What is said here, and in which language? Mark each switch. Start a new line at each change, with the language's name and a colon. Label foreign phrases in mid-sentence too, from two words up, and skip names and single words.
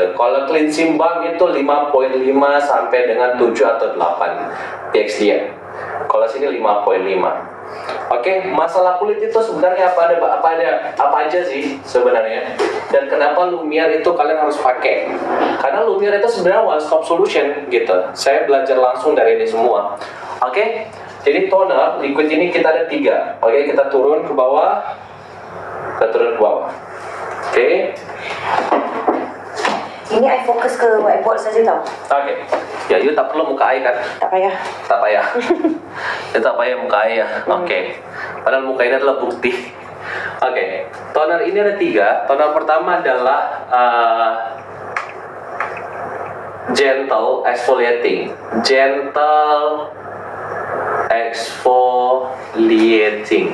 Indonesian: Kalau
English: cleansing balm
Indonesian: itu 5.5 sampai dengan 7 atau 8 pH dia. Kalau sini 5.5. Oke, masalah kulit itu sebenarnya apa aja sih sebenarnya? Dan kenapa Lumiere itu kalian harus pakai? Karena Lumiere itu sebenarnya
English: one stop solution
Indonesian: gitu. Saya belajar langsung dari ini semua. Oke, jadi toner liquid ini kita ada 3. Oke, kita turun ke bawah. Oke.
Malay: Ini I fokus ke whiteboard saja tau. Oke. Ya, you tak perlu muka air kan? Tak payah. Tak payah. Ya, tak payah muka air ya. Oke.
Indonesian: Padahal muka ini adalah bukti. Oke. Toner ini ada 3. Toner pertama adalah
English: gentle exfoliating. Gentle exfoliating.